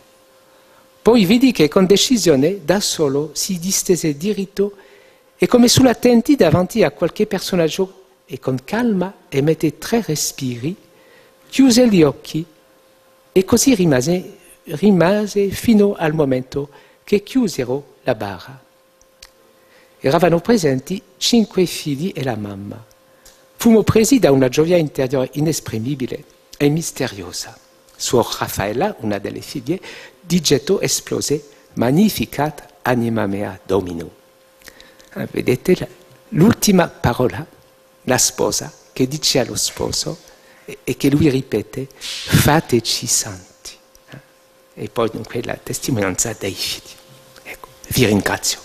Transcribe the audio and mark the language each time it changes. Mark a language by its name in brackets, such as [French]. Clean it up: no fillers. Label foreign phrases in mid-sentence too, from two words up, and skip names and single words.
[Italian] Poi vidi che con decisione, da solo, si distese diritto e come sull'attenti davanti a qualche personaggio e con calma emette 3 respiri, chiuse gli occhi e così rimase fino al momento che chiusero la bara. Eravano presenti 5 figli e la mamma. Fummo presi da una gioia interiore inesprimibile e misteriosa. Suor Raffaella, una delle figlie, di getto esplose: [Latin] Magnificat anima mea Domino. [Italian] Vedete l'ultima parola, la sposa, che dice allo sposo e che lui ripete: fateci santi. E poi dunque la testimonianza dei figli. Ecco, vi ringrazio.